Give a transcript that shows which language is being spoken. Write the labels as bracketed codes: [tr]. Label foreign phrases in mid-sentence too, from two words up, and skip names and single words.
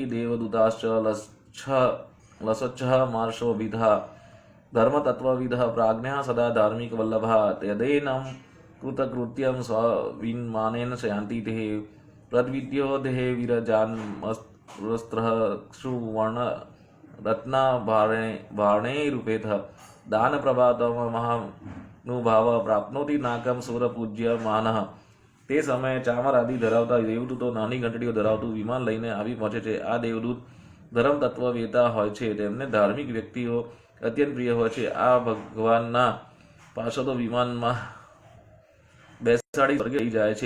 [sa] देवदूताश्च लसच्छः मार्शोभिधः धर्मतत्त्वविदः प्राज्ञः सदा धार्मिकवल्लभः तदेनं कृतकृत्यं स्वविन्मानेन शयान्ति ते प्रद्वितीयो देहे विरजान्मस्त्रः सुवर्णरत्नाभरणैरुपेतः दानप्रभातमहानुभाव प्राप्नोति नाकं सुरपूज्यमानः. [gu] તે સમયે ચામર આદિ ધરાવતા દેવદૂતો નાની ઘંટડીઓ ધરાવતું વિમાન લઈને આવી પહોંચે છે. આ દેવદૂત ધર્મ તત્વ વેતા હોય છે. તેમને ધાર્મિક વ્યક્તિઓ અત્યંત પ્રિય હોય છે. આ ભગવાનના પાર્ષદો વિમાનમાં બેસાડી સ્વર્ગે લઈ જાય છે.